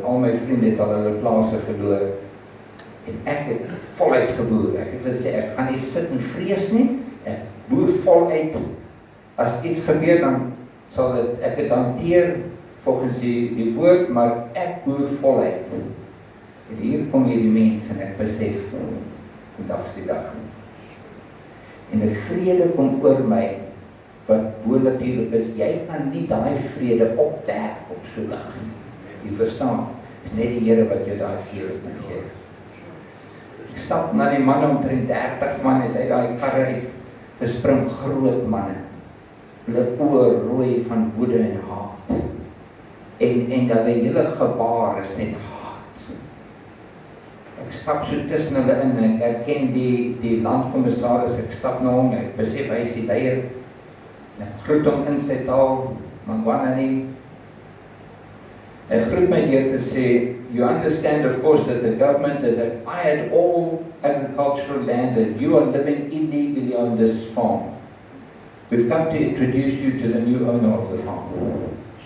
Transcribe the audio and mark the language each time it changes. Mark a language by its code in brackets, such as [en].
[af] Al my vriende het al hulle plase verloor. En ek het voluit geboer. Ek het gesê, ek gaan nie sit en vrees nie. Ek boer voluit. As iets gebeur, dan sal ek het hanteer volgens die woord, maar ek boer voluit. En hier kom hierdie mense en ek besef, vandag is die dag. En 'n vrede kom oor my, wat bo-natuurlijk is, jy kan nie daai vrede opwerk op so 'n dag nie. Jy verstaan, is net die Here wat jou daai vrede kan gee. Ek stap na die man omtrent 30 man het uit daai karre uit gespring, groot manne. Hulle oë rooi van woede en haat. En dat die hele gebaar is net haat. Ek stap so tussen hulle in en ek ken die landkommissaris, ek stap na hom, ek besef hy is die leier. Ek groet hom in sy taal, Mangwanani. Ek groet my deur te sê, [en] you understand of course that the government has acquired all agricultural land and you are living illegally on this farm. We've come to introduce you to the new owner of the farm.